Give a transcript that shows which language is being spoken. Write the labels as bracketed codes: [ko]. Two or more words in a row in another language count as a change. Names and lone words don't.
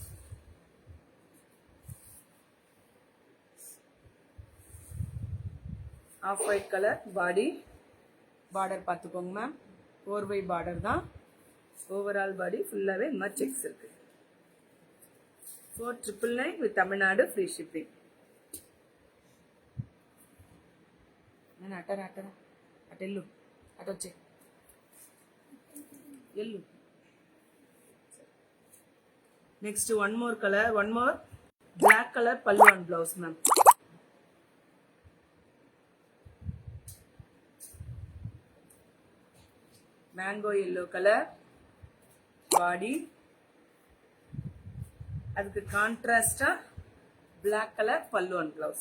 [en] off white color body. [ta] பார்டர் பார்த்துக்கோங்க மேம், 4 பார்டர் தான். [en] overall body [ta] ஃபுல்லாகவே இந்த மாதிரி செக்ஸ் இருக்கு. [en] 4999 with தமிழ்நாடு free shipping. [te] అటెల్లు అటొచ్చే ఎల్లు. [en] next one more color, one more black color పల్లు and blouse ma'am. mango yellow color body. [ta] அதுக்கு கான்ட்ராஸ்டா [en] black color [ta] பல்லு [en] and blouse.